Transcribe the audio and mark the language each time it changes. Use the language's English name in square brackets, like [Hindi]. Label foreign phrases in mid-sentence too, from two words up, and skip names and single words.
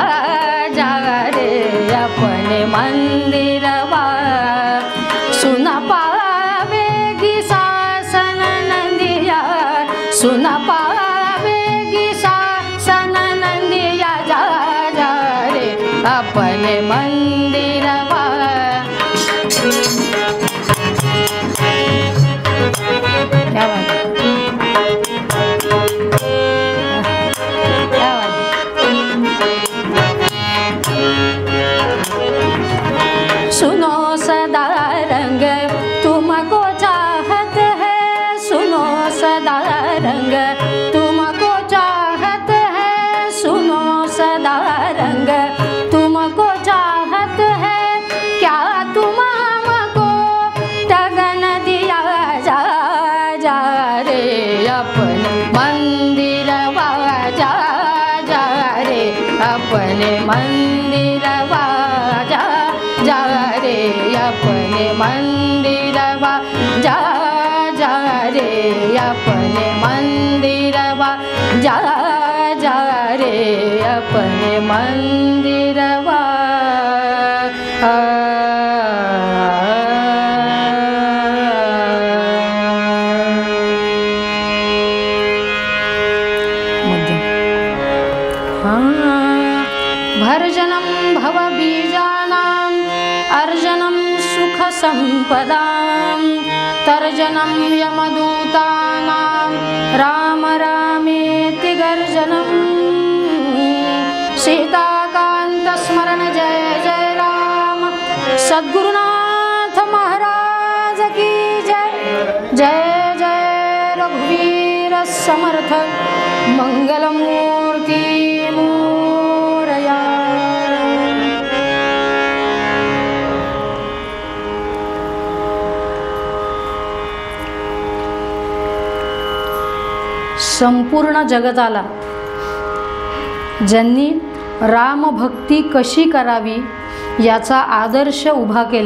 [Hindi] जा रे अपने मंदिरवा सुना पावेगी शासन नंदिया सुना पावेगी शासन नंदिया जा जा रे अपने मंदिरवा क्या बात सुनो सदा रंग तुमको चाहत है सुनो सदा रंग तुमको चाहत है सुनो सदा रंग तुमको चाहत है क्या तुम हमको टगन दिया जा जा रे अपने मंदिरवा जा जा रे अपने मंदिरवा जा जा रे अपने मंदिरवा जा जा रे अपने मंदिरवा जा जा रे अपने मंदिरवा [Sanskrit] भर्जनं भवबीजानां अर्जनं सुखसम्पदां तर्जनं यमदूतानां राम रामेति गर्जनं सीताकान्तस्मरण जय जय राम सद्गुरुनाथ महाराज की जय जय जय रघुवीर समर्थ मंगलमूर्ति [Marathi] संपूर्ण जगताला ज्यांनी रामभक्ती कशी करावी याचा आदर्श उभा केला